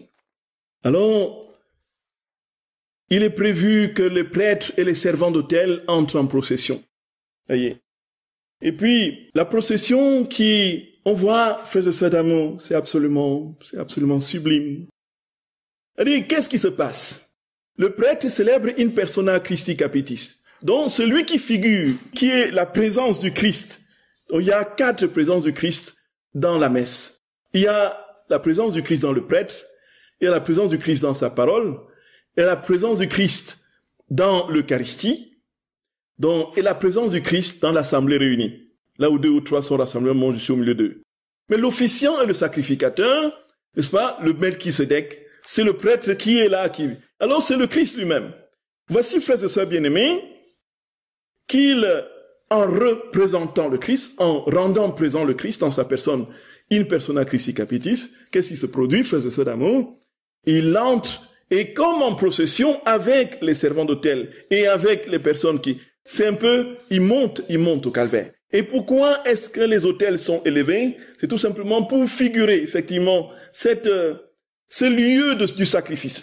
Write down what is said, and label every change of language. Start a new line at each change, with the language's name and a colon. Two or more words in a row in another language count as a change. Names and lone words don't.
French: Alors, il est prévu que les prêtres et les servants d'autel entrent en procession. Voyez. Et puis, la procession on voit, frères et sœurs d'amour, c'est absolument sublime. C'est-à-dire, qu'est-ce qui se passe? Le prêtre célèbre
Latin: in persona Christi capitis.
French: Donc, celui qui figure, qui est la présence du Christ. Donc, il y a 4 présences du Christ dans la messe. Il y a la présence du Christ dans le prêtre, il y a la présence du Christ dans sa parole, il y a la présence du Christ dans l'Eucharistie, et la présence du Christ dans l'assemblée réunie. Là où 2 ou 3 sont rassemblés, moi je suis au milieu d'eux. Mais l'officiant et le sacrificateur, n'est-ce pas, le Melchisédek, c'est le prêtre qui est là, alors c'est le Christ lui-même. Voici, frères et sœurs bien-aimés, en représentant le Christ, en rendant présent le Christ en sa personne,
Latin: in persona Christi capitis,
French: qu'est-ce qui se produit, frères et sœurs d'amour? Il entre, et comme en procession, avec les servants d'autel, et avec les personnes c'est un peu, il monte au calvaire. Et pourquoi est-ce que les autels sont élevés? C'est tout simplement pour figurer, effectivement, ce lieu du sacrifice.